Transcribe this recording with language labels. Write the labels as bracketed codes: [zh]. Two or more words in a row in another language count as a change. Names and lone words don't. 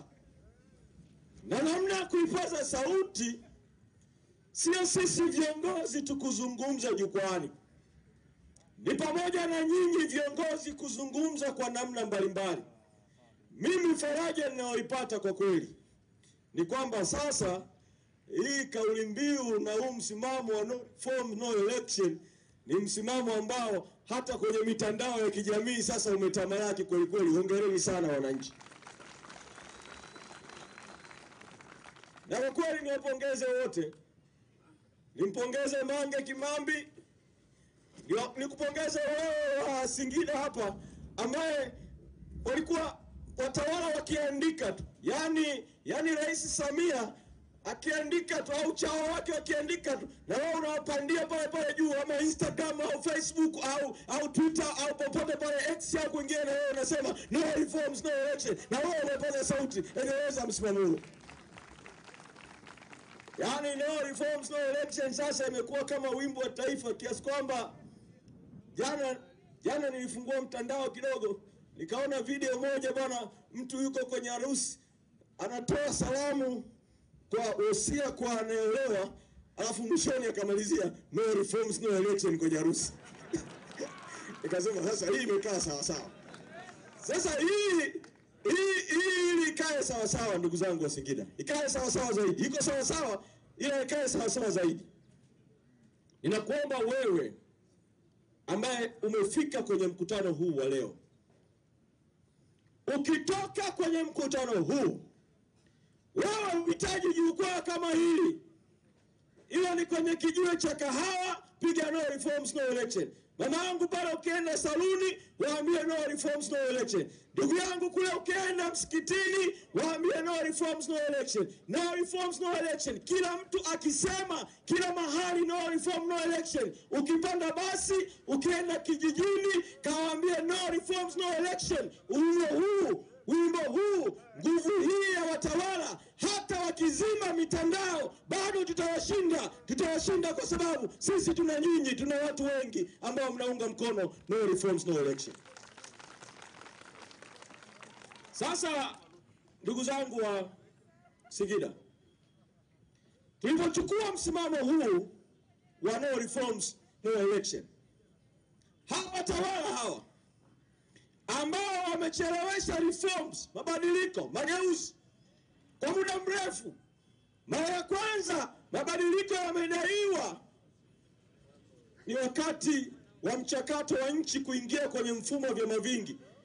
[sw] Na namna ya kuipaza sauti sio sisi viongozi tukuzungumza jukwani. Ni pamoja na nyinyi viongozi kuzungumza kwa namna mbalimbali. Mimi faraja ninayoipata kwa kweli ni kwamba sasa hii kauli mbiu na huu msimamo wa [en] no reform no election [sw] ni msimamo ambao hata kwenye mitandao ya kijamii sasa umetamalaki kweli kweli. Hongereni sana wananchi. Na kwa kweli niwapongeze wote. Nimpongeze Mange Kimambi, nikupongeze wewe wa Singida hapa ambaye walikuwa watawala wakiandika tu. Yaani Rais Samia akiandika tu au chao wake wakiandika tu, na wewe unawapandia pale juu, ama Instagram au Facebook au Twitter au popote pale X au kwingine, na wewe unasema [en] no reforms no election, [sw] na wewe unapaza sauti. Endeleza msimamo huo. Yaani [en] no reforms no election [sw] sasa imekuwa kama wimbo wa taifa, kiasi kwamba jana nilifungua mtandao kidogo nikaona video moja bwana, mtu yuko kwenye harusi anatoa salamu kwa wosia kwa anayeolewa, alafu mwishoni akamalizia [en] no reforms no election [sw] kwenye harusi. Nikasema sasa hii imekaa sawa sawa. Sasa hii ikae sawa sawa, ndugu zangu wa Singida. Ikae sawa sawa zaidi. Iko sawa sawa, ila ikae sawa sawa zaidi. Ninakuomba wewe ambaye umefika kwenye mkutano huu wa leo, ukitoka kwenye mkutano huu, wewe uhitaji jukwaa kama hili, ila ni kwenye kijiwe cha kahawa, piga [en] no reforms no election. [sw] Mama yangu pale ukienda saluni, waambie [en] no reforms no election. [sw] Ndugu yangu kule ukienda msikitini, waambie [en] no reforms no election. No reforms no election. [sw] Kila mtu akisema kila mahali [en] no reform no election. [sw] Ukipanda basi, ukienda kijijini, kawaambie [en] no reforms no election. [sw] Wimbo huu, nguvu hii ya watawala, hata wakizima mitandao bado tutawashinda kwa sababu sisi tuna nyinyi, tuna watu wengi ambao mnaunga mkono [en] no reforms no election. [sw] Sasa ndugu zangu wa Singida, tulipochukua msimamo huu wa [en] no reforms no election, [sw] hawa watawala hawa ambao wamechelewesha reforms, mabadiliko, mageuzi kwa muda mrefu. Mara ya kwanza mabadiliko yamedaiwa ni wakati wa mchakato wa nchi kuingia kwenye mfumo wa vyama vingi.